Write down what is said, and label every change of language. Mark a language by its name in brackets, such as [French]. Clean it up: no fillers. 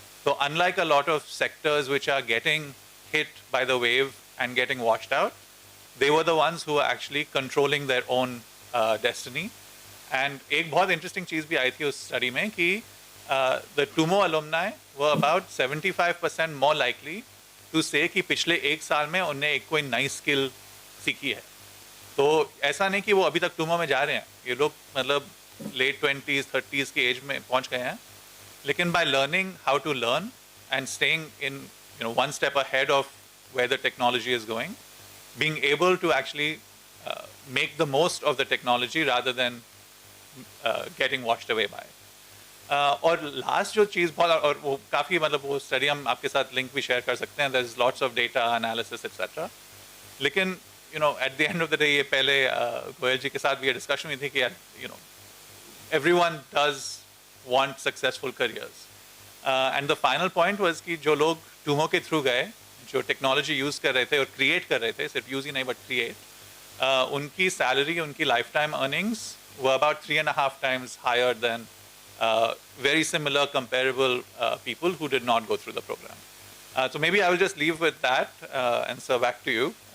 [English] तो unlike a lot of sectors which are getting hit by the wave and getting washed out, they were the ones who were actually controlling their own destiny. [Hindi] And एक बहुत interesting चीज़ भी आई थी उस study में कि [English] the TUMO alumni were about 75% more likely to say [Hindi] कि पिछले 1 साल में उन्हें एक कोई नई स्किल सीखी है। तो ऐसा नहीं कि वो अभी तक TUMO में जा रहे हैं, ये लोग मतलब लेट 20s 30s की एज में पहुंच गए हैं, लेकिन [English] by learning how to learn and staying in one step ahead of where the technology is going, being able to actually make the most of the technology rather than getting washed away by it. [Hindi] और last जो चीज़ बहुत, और वो काफ़ी मतलब वो study हम आपके साथ लिंक भी शेयर कर सकते हैं, [English] there's lots of data analysis etc. [Hindi] लेकिन [English] at the end of the day, [Hindi] ये पहले गोयल जी के साथ भी ये डिस्कशन हुई थी कि [English] everyone does want successful careers, and the final point was [Hindi] कि जो लोग टूमो के थ्रू गए, जो टेक्नोलॉजी यूज़ कर रहे थे और क्रिएट कर रहे थे, सिर्फ यूज़ ही नहीं बट क्रिएट, उनकी सैलरी, उनकी life time earnings [English] were about 3.5 times higher than very similar comparable people who did not go through the program. So maybe I will just leave with that and so back to you.